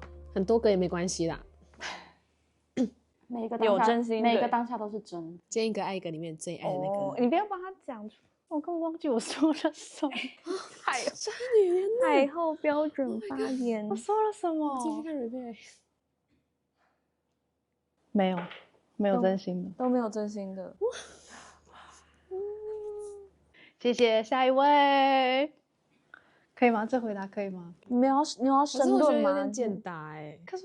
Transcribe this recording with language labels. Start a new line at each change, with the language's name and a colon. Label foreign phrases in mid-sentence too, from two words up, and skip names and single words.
Chinese: 很多個也沒關係啦。每一個當下有真心，每一個當下都是真。见一個愛一個裡面最愛的那個。你不要幫他講出，我根本忘記我說了什麼。這女人海後標準發言，我說了什麼？繼續看 replay。沒有，沒有真心的，都沒有真心的。謝謝，下一位。可以嗎？這回答可以嗎？你要申論嗎？簡答可是